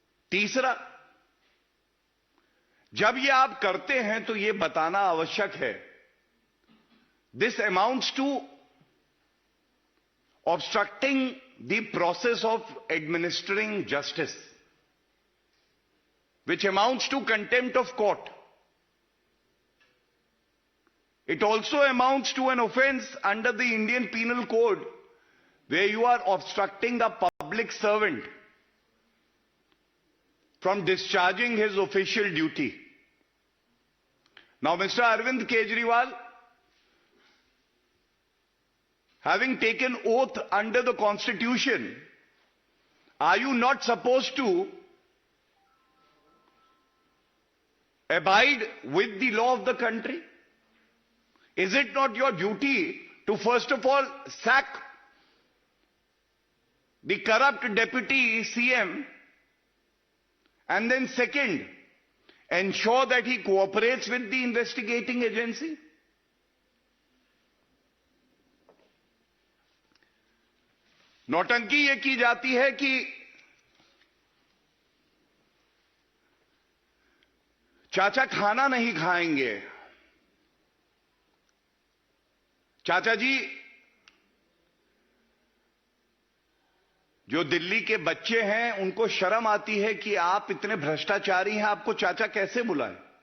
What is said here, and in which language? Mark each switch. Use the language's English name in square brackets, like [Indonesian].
[Hindi] तीसरा, जब ये आप करते हैं तो ये बताना आवश्यक है, [English] This amounts to obstructing the process of administering justice, which amounts to contempt of court. It also amounts to an offense under the Indian Penal Code, where you are obstructing a public servant from discharging his official duty. Now, Mr. Arvind Kejriwal, having taken oath under the Constitution, are you not supposed to abide with the law of the country? Is it not your duty to first of all sack the corrupt deputy CM, and then second, ensure that he cooperates with the investigating agency? [Hindi] नौटंकी ये की जाती है कि चाचा खाना नहीं खाएंगे। चाचा जी, जो दिल्ली के बच्चे हैं उनको शर्म आती है कि आप इतने भ्रष्टाचारी हैं, आपको चाचा कैसे बुलाएं?